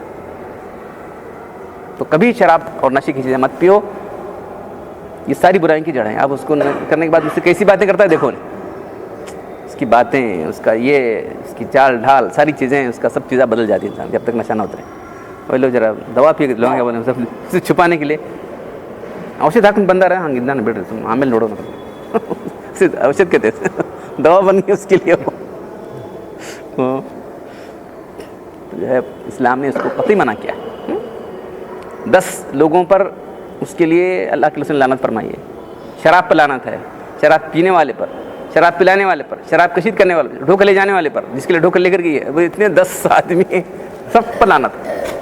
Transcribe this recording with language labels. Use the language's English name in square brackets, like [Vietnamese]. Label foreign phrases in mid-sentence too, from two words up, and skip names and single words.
[Urdu] تو کبھی شراب اور نشے کی چیزیں مت پیو. یہ ساری برائیوں کی جڑ ہیں. اب اس کو کرنے کے بعد اس سے کیسی باتیں کرتا ہے دیکھو، اس کی باتیں، اس کا یہ، اس کی چال ڈھال، ساری چیزیں، اس کا سب چیزیں بدل جاتی ہیں انسان جب تک نشہ نہ اترے. وہ لوگ ذرا دوا پی کے لوگوں کے بولے سب چھپانے کے لیے [Kannada] ಔಷಧ ಹಾಕೊಂಡು ಬಂದಾರ ಹಂಗಿದ್ದಾನೆ ಬಿಡ್ರಿ, ಸುಮ್ಮನೆ ಆಮೇಲೆ ನೋಡೋಣ. [Urdu] ಔಷಧ کہتے دوا بن گئی اس کے لیے. تو جو ہے اسلام نے اس کو قطعی منع کیا. 10 لوگوں پر اس کے لیے اللہ کے رسول نے لعنت فرمائی ہے. شراب پر لعنت ہے، شراب پینے والے پر، شراب پلانے والے پر، شراب کشید کرنے والے، ڈھو کر لے جانے والے پر، جس کے لیے ڈھو کر لے کر گئی ہے وہ اتنے 10 آدمی سب پر لعنت ہے.